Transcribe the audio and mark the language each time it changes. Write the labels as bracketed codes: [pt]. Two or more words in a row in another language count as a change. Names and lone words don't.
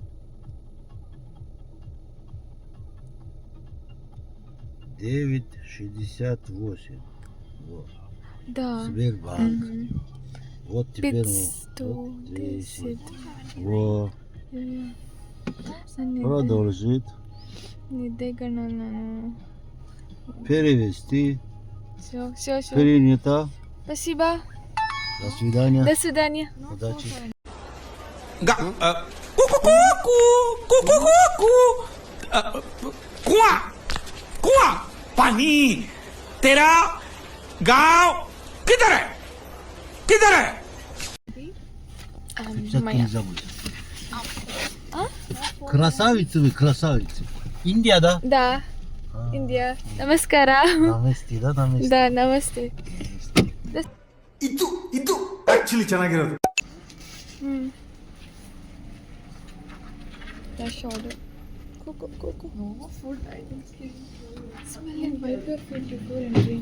[ru] Девять 68. Вот. Да. Сбербанк. Вот теперь вот 10. Вот. Продолжить. [kn] ನಿದ್ದೆಗಣ್ಣ ನಾನು. [ru] Перевести. Все. Принято. Спасибо. До свидания. До свидания. Удачи. [hi] कुआं पानी तेरा गांव किधर है [ru] Как не забудь. Красавицы вы, красавицы. Индия, да? Да, India. ನಮಸ್ಕಾರ. Наместе, да, наместе. Да, [kn] ನಮಸ್ತೆ. ಇದು ಆಕ್ಚುಲಿ ಚೆನ್ನಾಗಿರೋದು. [en] Dash order. Coco. No food items. Smell and wipe your feet before entering.